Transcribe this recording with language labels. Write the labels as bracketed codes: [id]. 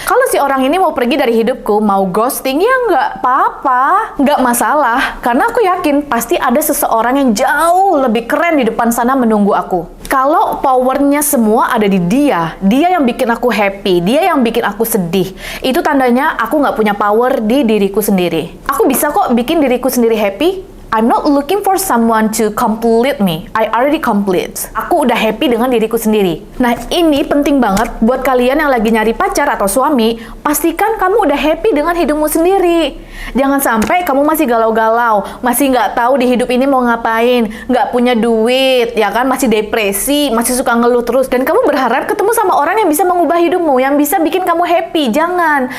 [id] Kalau si orang ini mau pergi dari hidupku, mau ghosting, ya nggak apa-apa, nggak masalah. Karena aku yakin pasti ada seseorang yang jauh lebih keren di depan sana menunggu aku. Kalau powernya semua ada di dia yang bikin aku happy, dia yang bikin aku sedih, itu tandanya aku nggak punya power di diriku sendiri. Aku bisa kok bikin diriku sendiri happy. [en] I'm not looking for someone to complete me. I already complete. [id] Aku udah happy dengan diriku sendiri. Nah, ini penting banget buat kalian yang lagi nyari pacar atau suami. Pastikan kamu udah happy dengan hidupmu sendiri. Jangan sampai kamu masih galau-galau, masih nggak tahu di hidup ini mau ngapain, nggak punya duit, ya kan, masih depresi, masih suka ngeluh terus, dan kamu berharap ketemu sama orang yang bisa mengubah hidupmu, yang bisa bikin kamu happy. Jangan.